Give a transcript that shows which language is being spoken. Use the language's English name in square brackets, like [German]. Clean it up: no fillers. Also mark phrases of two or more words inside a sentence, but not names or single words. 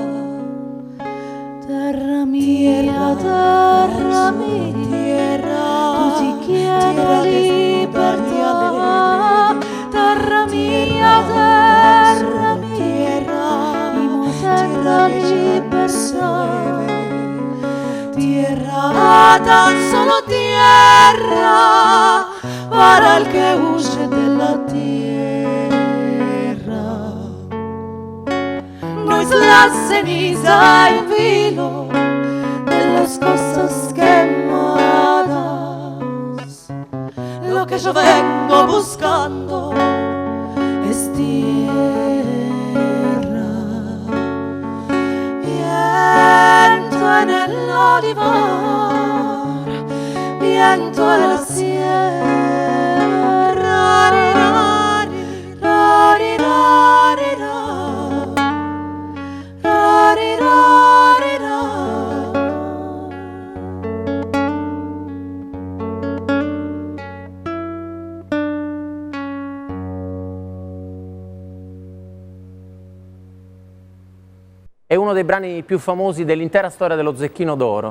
[Italian] Terra mia, terra mia, tu ti chiedi libertà. Terra mia, imo terra libertà. [Spanish] Tierra, tan solo tierra, para el que huye de la tierra. No es la ceniza en vilo de las cosas quemadas. Lo que yo vengo buscando es tierra. Viento en el olivar, viento en la sierra, rirari, rari, rari, rari, rari, rari. [Italian] È uno dei brani più famosi dell'intera storia dello Zecchino d'Oro.